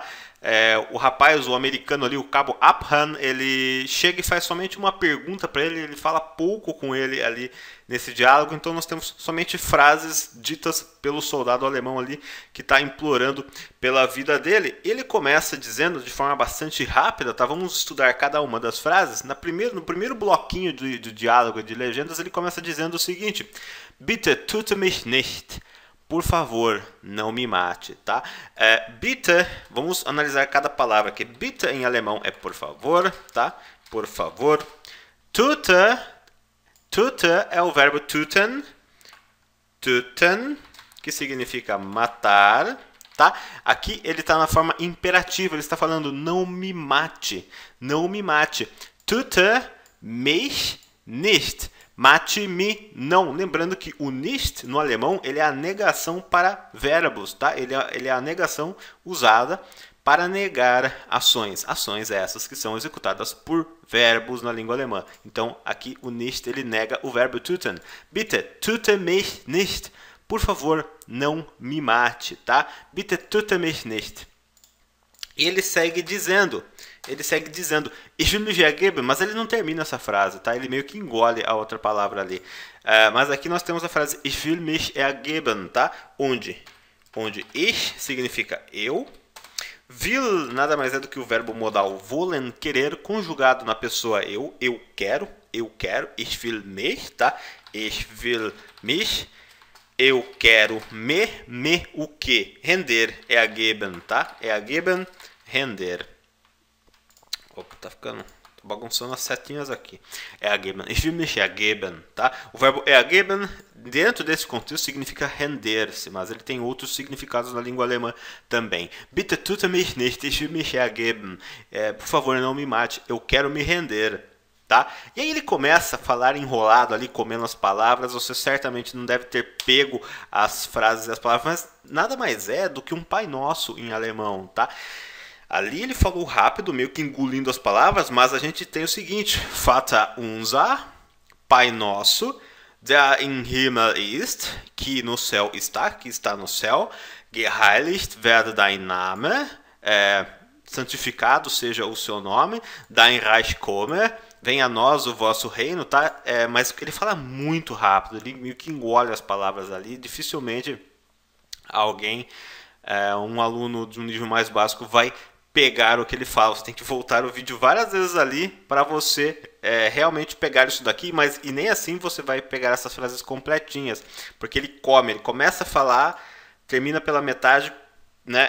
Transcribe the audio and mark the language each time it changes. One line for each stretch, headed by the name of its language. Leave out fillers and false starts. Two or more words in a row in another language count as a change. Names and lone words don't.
Portuguese: O rapaz, o americano ali, o cabo Abraham, ele chega e faz somente uma pergunta para ele fala pouco com ele ali nesse diálogo, então nós temos somente frases ditas pelo soldado alemão ali que está implorando pela vida dele. Ele começa dizendo de forma bastante rápida, tá? Vamos estudar cada uma das frases. No primeiro bloquinho de diálogo de legendas, ele começa dizendo o seguinte:
German: Bitte tut mich nicht.
Portuguese: Por favor, não me mate, tá? Bitte, vamos analisar cada palavra aqui. Bitte em alemão é por favor, tá? Por favor. Tute é o verbo töten, que significa matar, tá? Aqui ele está na forma imperativa, ele está falando não me mate, não me mate.
German: Tute mich nicht.
Portuguese: Mate-me não. Lembrando que o nicht no alemão ele é a negação para verbos, tá? Ele é a negação usada para negar ações. Ações essas que são executadas por verbos na língua alemã. Então aqui o nicht ele nega o verbo töten.
German: Bitte töte mich nicht.
Portuguese: Por favor, não me mate, tá?
German: Bitte töte mich nicht.
Portuguese: E ele segue dizendo,
German: ich will mich ergeben,
Portuguese: mas ele não termina essa frase, tá? Ele meio que engole a outra palavra ali. Mas aqui nós temos a frase
German: ich will mich ergeben,
Portuguese: tá? Onde ich significa eu, will nada mais é do que o verbo modal wollen, querer, conjugado na pessoa eu quero,
German: ich will mich, tá? Ich will mich,
Portuguese: eu quero me o que? Render, ergeben, tá? Ergeben, render. Opa, tô bagunçando as setinhas aqui.
German: Ergeben, ich will mich ergeben,
Portuguese: tá? O verbo ergeben, dentro desse contexto, significa render-se, mas ele tem outros significados na língua alemã também.
German: Bitte tut mich nicht, ich will mich ergeben.
Portuguese: Por favor, não me mate, eu quero me render. Tá? E aí ele começa a falar enrolado ali, comendo as palavras. Você certamente não deve ter pego as frases e as palavras, mas nada mais é do que um Pai Nosso em alemão, tá? Ali ele falou rápido, meio que engolindo as palavras, mas a gente tem o seguinte:
German: Vater unser,
Portuguese: Pai Nosso,
German: der im Himmel ist,
Portuguese: que no céu está, que está no céu,
German: geheiligt werde dein Name,
Portuguese: santificado seja o seu nome,
German: dein Reich komme,
Portuguese: venha a nós o vosso reino, tá? Mas ele fala muito rápido, ele meio que engole as palavras ali, dificilmente alguém, um aluno de um nível mais básico vai pegar o que ele fala. Você tem que voltar o vídeo várias vezes ali para você realmente pegar isso daqui, mas e nem assim você vai pegar essas frases completinhas, porque ele começa a falar, termina pela metade, né?